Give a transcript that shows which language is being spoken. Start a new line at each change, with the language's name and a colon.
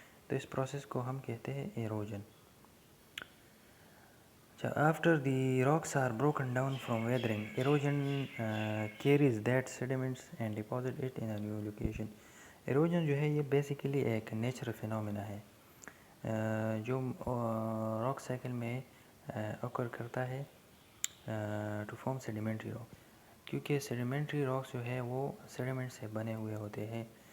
Hindi: तो इस प्रोसेस को हम कहते हैं erosion.
English: After the rocks are broken down from weathering, erosion carries that sediments and deposit it in a new location.
Hindi: erosion जो है ये बेसिकली एक नेचुरल फिनोमेना है जो रॉक साइकिल में occur करता है
English: To form sedimentary rock.
Hindi: क्योंकि सेडिमेंट्री रॉक्स जो है वो सेडिमेंट से बने हुए होते हैं.